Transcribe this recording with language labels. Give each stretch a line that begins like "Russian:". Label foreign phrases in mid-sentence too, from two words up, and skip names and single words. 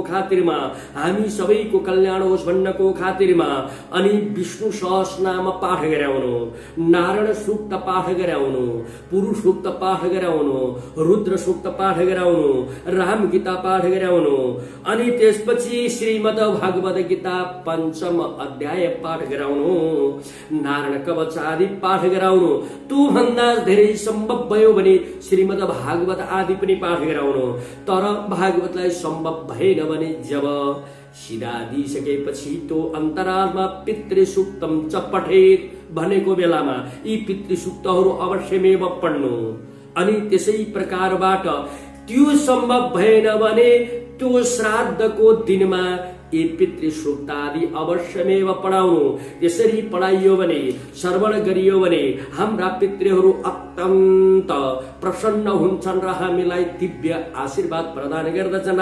Nepali: खातिरमा, हामी सबैको कल्याण होस् भन्नको खातिरमा अनि विष्णु सहस्रनाम पाठ गराउनु, नारायण सूक्त पाठ गराउनु, पुरुष सूक्त पाठ गराउनु, रुद्र सूक्त पाठ गराउनु, राम गीता पाठ गराउनु अनि त्यसपछि श्रीमद् भागवत गीता पंचम अध्याय पाठ गराउनु, नारायण कवच आदि पाठ गराउनु। त्यो भन्दा धेरै सम्भव भयो भने श्रीमद् भागवत आदि पनि पाठ गराउनु। तर भागवतलाई सम्भव भएन भने जब सिधा दिइसकेपछि त्यो अन्तरालमा
Sanskrit: पितृ सूक्तम च पठेत
Nepali: भनेको बेलामा यी पितृ सूक्तहरू अवश्यमेव पढ्नु। अनि त्यसै प्रकारबाट त्यो सम्भव भएन भने त्यो श्राद्धको दिनमा यी पितृ सूक्त आदि अवश्यमेव पढाउनु। यसरी पढाइयो भने, श्रवण गरियो भने हाम्रा पितृहरू अत्यन्त प्रसन्न हुन्छन् र हामीलाई दिव्य आशीर्वाद प्रदान गर्दछन्।